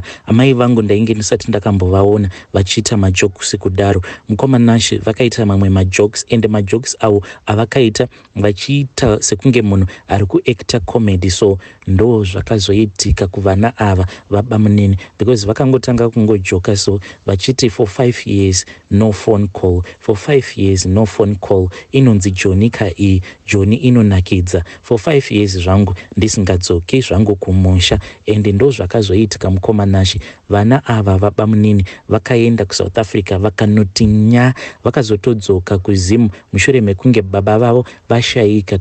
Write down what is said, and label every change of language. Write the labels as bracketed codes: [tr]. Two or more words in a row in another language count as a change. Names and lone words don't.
[sn] Amai vangu ndainge ndisati ndakambovaona vachiita majokes kudaro. Mukoma Nashe vakaita mamwe majokes, and majokes avo avakaita vachiita sekunge munhu ari kuacta comedy. So ndo zvakazoitika kuvana ava vabamunini, because vakangotanga kungojoka, so vachiti [en] for 5 years no phone call, for 5 years no phone call. [sn] Inonzi Joni kai Joni inonakidza, [en] for 5 years [sn] zvangu ndisingadzoki zvangu kumusha. And ndo zvakazoitika Mukoma Nashe. Vana ava vabamunini vakaenda kuSouth Africa vakanotinya, vakazotodzoka kuZimu mushure mekunge baba vavo vashayika.